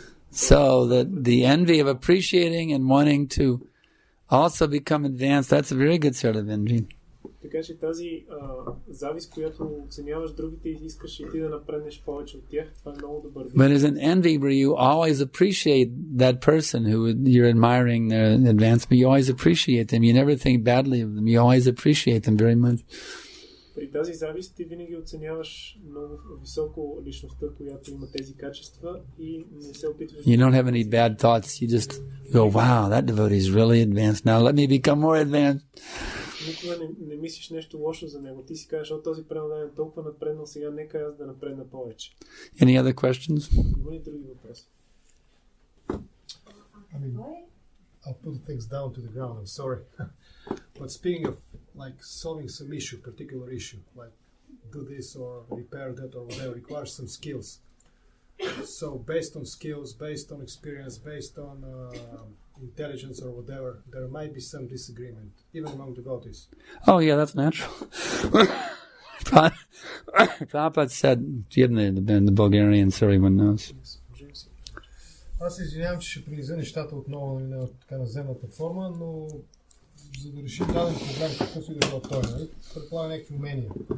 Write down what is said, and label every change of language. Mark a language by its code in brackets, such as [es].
[en] So the envy of appreciating and wanting to also become advanced, that's a very good sort of envy. [bg] Така че тази завист, която оценяваш другите и искаш и ти да напреднеш повече от тях, това е много добър вид. [en] But as an envy where you always appreciate that person who you're admiring their advancement, you always appreciate them. You never think badly of them. You always appreciate them very much. [bg] При тази завист ти винаги оценяваш много високо личността, която има тези качества и не се опитваш. [en] You don't have any bad thoughts. You just go, wow, that devotee is really advanced. Now let me become more advanced. [bg] Никога не мислиш нещо лошо за него. Ти си кажеш, този преданен е толкова напреднал, сега нека аз да напредна повече. [en] Any other questions? [bg] Има ли други въпроси? [en] I mean, I'll put things down to the ground. I'm sorry. But speaking of like solving some issue, particular issue, like do this or repair that or whatever, requires some skills. So based on skills, based on experience, based on intelligence or whatever, there might be some disagreement, even among devotees. Oh yeah, that's natural. Prabhupada said, the Bulgarian, so everyone knows. [bg] Аз извинявам, че ще приниза нещата отново на така наземната форма, но за да решим даден проблем, какъвто и да било той, нали, предполага някакви умения.